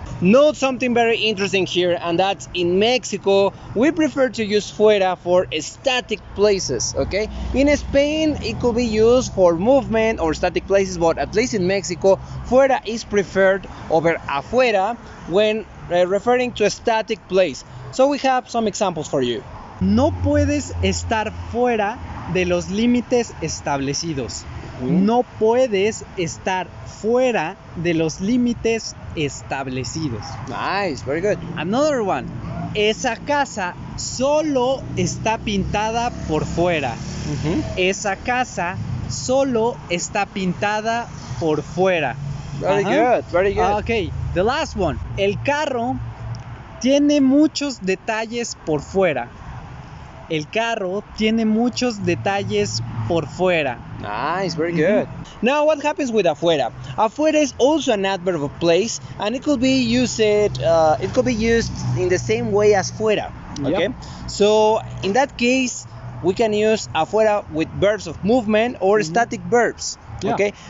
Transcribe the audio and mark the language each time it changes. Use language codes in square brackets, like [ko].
[en] Note something very interesting here, and that's in Mexico we prefer to use fuera for static places. Okay, in Spain it could be used for movement or static places, but at least in Mexico fuera is preferred over afuera when referring to a static place. So we have some examples for you. [es] No puedes estar fuera de los límites establecidos. No puedes estar fuera de los límites establecidos. [en] Nice, very good. Another one. [es] Esa casa solo está pintada por fuera. Esa casa solo está pintada por fuera. [en] Very good, very good. Okay, the last one. [es] El carro tiene muchos detalles por fuera. El carro tiene muchos detalles por fuera. [en] Nice, very good. Now, what happens with afuera? Afuera is also an adverb of place, and it could be used. It could be used in the same way as fuera. Okay. Yep. So in that case, we can use afuera with verbs of movement or static verbs. Yeah. Okay.